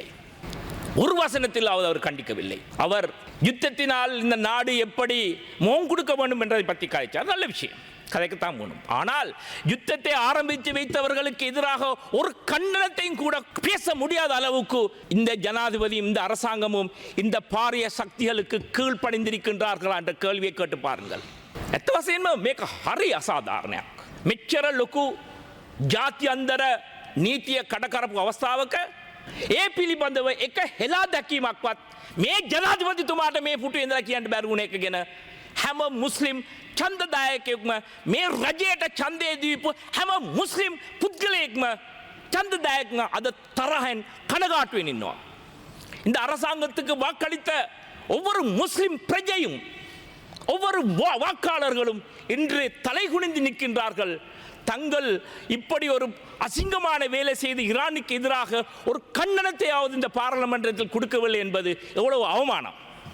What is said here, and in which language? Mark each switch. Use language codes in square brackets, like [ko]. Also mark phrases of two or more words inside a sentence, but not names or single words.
[ta] ஒரு வசனத்திலாவது அவர் கண்டிக்கவில்லை. அவர் யுத்தத்தினால் இந்த நாடு எப்படி முகம் கொடுக்க வேண்டும் என்பதை பற்றி கதைச்சார். நல்ல விஷயம், கதைக்கத்தான் வேணும். ஆனால் யுத்தத்தை ஆரம்பித்து வைத்தவர்களுக்கு எதிராக ஒரு கண்டனத்தையும் கூட பேச முடியாத அளவுக்கு இந்த ஜனாதிபதியும் இந்த அரசாங்கமும் இந்த பாரிய சக்திகளுக்கு கீழ்ப்படிந்திருக்கின்றார்களா என்ற கேள்வியை கேட்டு பாருங்கள். [si] එතවසෙන්ම මේක හරි අසාධාරණයක්. මෙච්චර ලොකු ජාත්‍යන්තර නීතිය කඩකරපු අවස්ථාවක ඒ පිළිබඳව එක හෙලා දැකීමක්වත් මේ ජනාධිපතිතුමාට මේ පුටුවේ ඉඳලා කියන්න බැරි වුණ එක ගැන හැම මුස්ලිම් ඡන්දදායකයෙක්ම, මේ රජයට ඡන්දය දීපු හැම මුස්ලිම් පුද්ගලයෙක්ම, ඡන්දදායකම අද තරහෙන් කනගාටුවෙන් ඉන්නවා. [ta] இந்த அரசாங்கத்துக்கு வாக்களித்த ஒவ்வொரு முஸ்லிம் பிரஜையும், ஒவ்வொரு வாக்காளர்களும் இன்று தலைகுனிந்து நிற்கின்றார்கள். தங்கள் இப்படி ஒரு அசிங்கமான வேலை செய்து ஈரானுக்கு எதிராக ஒரு கண்டனத்தையாவது இந்த பாராளுமன்றத்தில் கொடுக்கவில்லை என்பது எவ்வளவு அவமானம்.